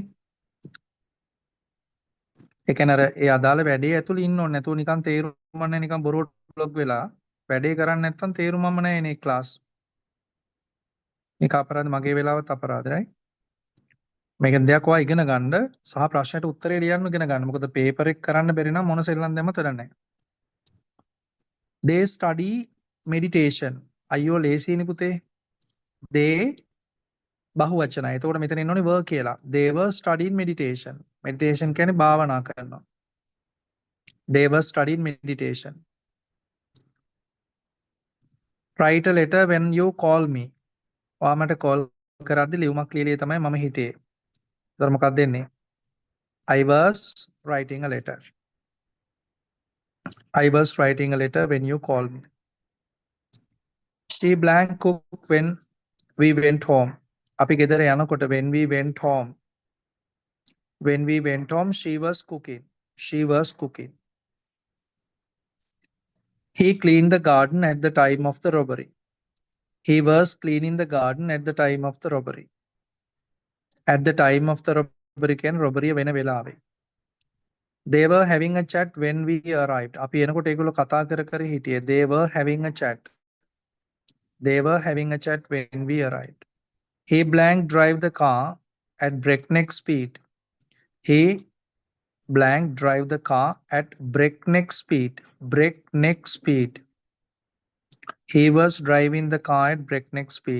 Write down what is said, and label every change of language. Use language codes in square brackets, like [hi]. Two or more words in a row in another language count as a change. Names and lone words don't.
[si] ඒ කියන්නේ අර ඒ අදාළ වැඩේ ඇතුළේ ඉන්න ඕනේ නැතුව නිකන් තේරුම් මම නිකන් බොරුවට බ්ලොග් වෙලා වැඩේ කරන්නේ නැත්තම් තේරුමම නැහැ නේ ක්ලාස්. මේක අපරාධ මගේ වෙලාවත් අපරාධ right? මේකෙන් දෙයක් ඔයා ඉගෙන ගන්න සහ ප්‍රශ්නයට උත්තරේ ලියන්න ඉගෙන ගන්න. මොකද පේපර් එක කරන්න බැරි නම් මොන සෙල්ලම් දැම්මත් වැඩක් නැහැ. [en] They study meditation. [si] අයියෝ ලේසියිනේ පුතේ. They බහුවචනයි. එතකොට මෙතන එන්න ඕනේ were කියලා. [en] They were studying meditation. [si] Meditation කියන්නේ භාවනා කරනවා. [en] They were studying meditation. Write a letter when you call me. [si] ඔයා මට කෝල් කරද්දි ලියුමක් ලියලා තමයි මම හිටියේ. ඒතර මොකක්ද දෙන්නේ? [en] I was writing a letter. I was writing a letter when you called me. She blank cooked when we went home. [si] අපි ගෙදර යනකොට [en] when we went home. When we went home she was cooking. She was cooking. He cleaned the garden at the time of the robbery. He was cleaning the garden at the time of the robbery. At the time of the robbery [si] කියන්නේ robbery වෙන වෙලාවේ. [en] They were having a chat when we arrived. [si] අපි එනකොට ඒගොල්ලෝ කතා කර කර හිටියේ. [en] They were having a chat. They were having a chat when we arrived. He blank drive the car at breakneck speed. He blank drive the car at breakneck speed. Breakneck speed. He was driving the car at breakneck speed.